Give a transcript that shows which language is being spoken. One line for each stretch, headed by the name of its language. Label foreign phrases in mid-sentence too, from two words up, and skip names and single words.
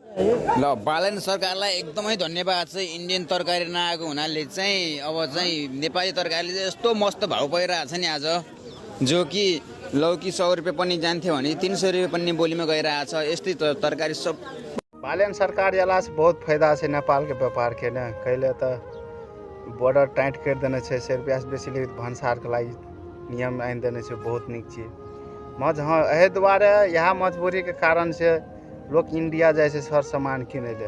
Nepali: ल बालन सरकारलाई एकदमै धन्यवाद छ। इन्डियन तरकारी नआएको हुनाले चाहिँ अब चाहिँ नेपाली तरकारीले चाहिँ यस्तो मस्त भाउ पाइरहेको छ नि आज, जो कि लौकी 100 रुपियाँ पनि जान्थ्यो भने 300 रुपियाँ पनि बोलीमा गइरहेछ। यस्तै तरकारी सब
Maithili: बालन सरकार एला से बहुत फायदा है नेपाल के व्यापार के ने। कैले तो बॉर्डर टाइट कर देने 100 रुपया से बेसी ले भंसार के लाई नियम आइन देने से बहुत निक चीज मज। हाँ एहे दुआरे यहाँ मजबूरी के कारण से लोग इंडिया जाए से सर सामान किने ले।